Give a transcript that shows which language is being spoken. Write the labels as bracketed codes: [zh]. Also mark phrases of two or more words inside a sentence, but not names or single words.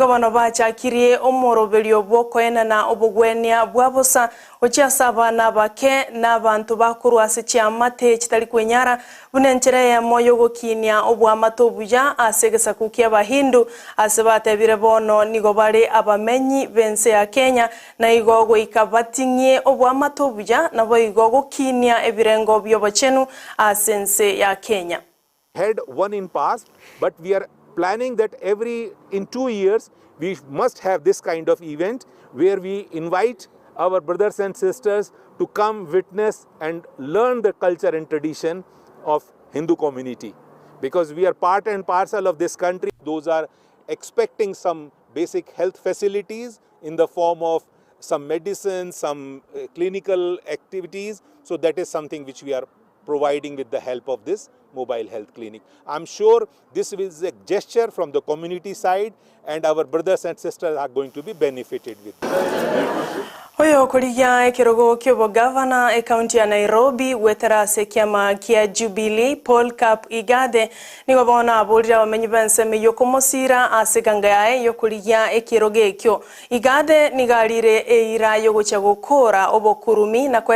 [guz] bano bachakirie omorobelio bwoko ena na obogwenia bwabosa ochia saba na bake na bantu bakuru ase chiamate chitali kwenyara bunenchira ya moyo gokinia obwa matobuja asegesa kukia bahindu asebate bire bono nigo bari abamenyi bense ya Kenya na igogo ikabatinye obwa matobuja na boigo gokinia ebirengo byobochenu asense ya Kenya. [en] Had one in past, but we are planning that in 2 years we must have this kind of event where we invite our brothers and sisters to come witness and learn the culture and tradition of Hindu community, because we are part and parcel of this country. Those are expecting some basic health facilities in the form of some medicine, some clinical activities. So that is something which we are providing with the help of this mobile health clinic. I'm sure this is a gesture from the community side and our brothers and sisters are going to be benefited with this. [guz] Oyo kuligia ekirogo kyobo [en] governor county [guz] ya Nairobi wetera sekiama kia Jubilee Paul Cup Igade nigo bona aburira bamenyi benseme yokomosira asegangaye yokuligia ekirogo ekyo Igade nigalire eira yogocha gukora obokurumi na